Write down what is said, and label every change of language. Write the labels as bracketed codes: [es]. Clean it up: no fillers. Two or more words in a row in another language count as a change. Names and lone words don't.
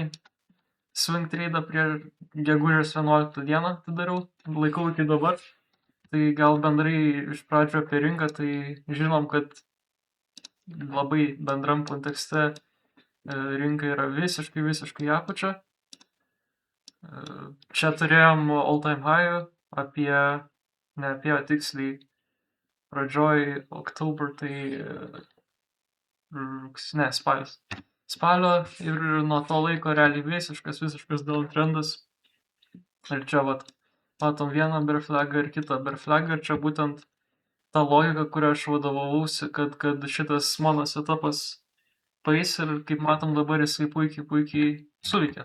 [lt] Swing treidą prie gegužės 11 dieną atidariau, laikau iki dabar. Tai gal bendrai iš pradžio apie rinką, tai žinom, kad labai bendram kontekste rinka yra visiškai apačia. Čia turėjom [en] all time high, [lt] ne tiksliai pradžioj oktober, tai spalio, ir nuo to laiko realiai visiškas downtrendas. Ir čia matom vieną bear flagą ir kitą bear flagą, ir čia būtent ta logika, kuria aš vadovavausi, kad šitas mano setupas paeis, ir kaip matom dabar jisai puikiai suveikia.